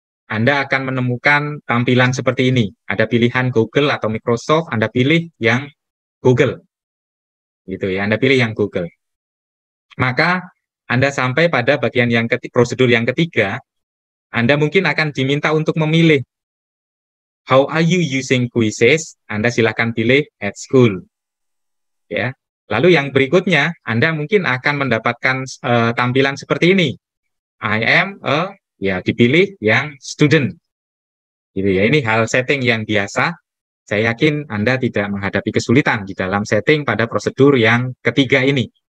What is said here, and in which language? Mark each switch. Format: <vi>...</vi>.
<id>Anda akan menemukan tampilan seperti ini. Ada pilihan Google atau Microsoft, Anda pilih yang Google. Gitu ya, Anda pilih yang Google. Maka Anda sampai pada bagian yang prosedur yang ketiga, Anda mungkin akan diminta untuk memilih</id> <en>how are you using quizzes?</en> <id>Anda silakan pilih</id> <en>at school.</en> <id>Ya. Lalu yang berikutnya, Anda mungkin akan mendapatkan tampilan seperti ini.</id> <en>I am a,</en> <id>ya dipilih yang student. Gitu ya. Ini hal setting yang biasa. Saya yakin Anda tidak menghadapi kesulitan di dalam setting pada prosedur yang ketiga ini.</id>